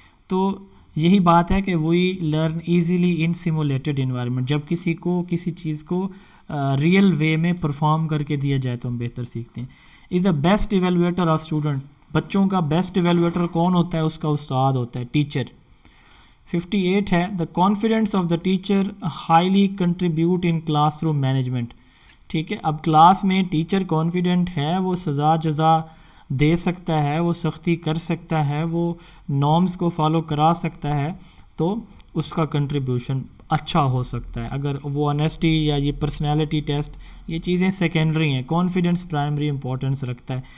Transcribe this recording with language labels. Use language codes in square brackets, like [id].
[ur] تو یہی بات ہے کہ [en] We learn easily in simulated environment. [ur] جب کسی کو کسی چیز کو ریئل وے میں پرفارم کر کے دیا جائے تو ہم بہتر سیکھتے ہیں. [en] Is a best evaluator of student. [ur] بچوں کا بیسٹ ایویلویٹر کون ہوتا ہے؟ اس کا استاد ہوتا ہے، ٹیچر. [en] 58 ہے the confidence of the teacher highly contribute in classroom management. [ur] ٹھیک ہے، اب کلاس میں ٹیچر کانفیڈنٹ ہے، وہ سزا جزا دے سکتا ہے، وہ سختی کر سکتا ہے، وہ نارمز کو فالو کرا سکتا ہے، تو اس کا کنٹریبیوشن اچھا ہو سکتا ہے. اگر وہ آنیسٹی یا یہ پرسنالٹی ٹیسٹ یہ چیزیں سیکنڈری ہیں، کانفیڈنس پرائمری امپورٹنس رکھتا ہے.